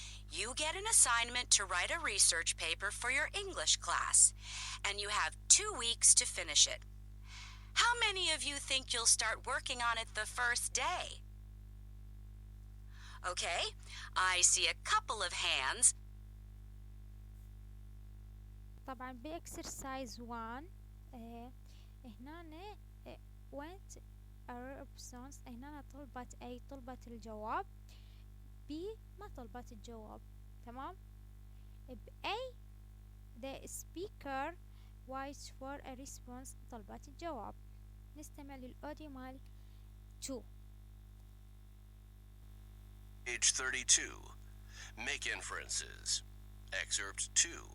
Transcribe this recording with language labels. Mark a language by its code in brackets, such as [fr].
[en] You get an assignment to write a research paper for your English class, and you have 2 weeks to finish it. How many of you think you'll start working on it the first day? Okay, I see a couple of hands. [ar] طبعا بإكسرسايز 1 هنا [en] went a response [ar] هنا طلبت الجواب. B ما طلبت الجواب. تمام. [en] A the speaker waits for a response [ar] طلبت الجواب. نستمع للأوديو مال 2. [en] Page 32. Make inferences. Excerpt 2.